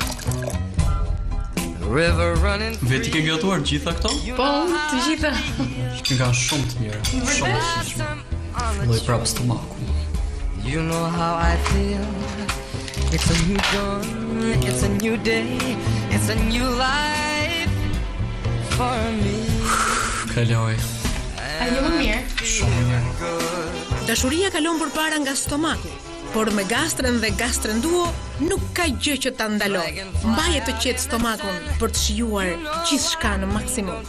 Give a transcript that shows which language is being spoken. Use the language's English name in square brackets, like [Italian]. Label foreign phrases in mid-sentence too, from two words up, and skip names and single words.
[English] River running. [Albanian] Veti ke gatuar gjitha këto? Po, të gjitha. Nga shumë të mira, shumë të shishme. Filloj prapë stomaku. [English] You know how I feel. It's a new dawn, it's a new day, it's a new life for me. [Albanian] Kaloj. A je më mirë? Shumë mirë. Dashuria kalon përpara nga stomaku, por me Gastren dhe Gastren Duo nuk ka gjë që ta ndalojë. Mbaje të qetë stomakun për të shijuar gjithçka në maksimum.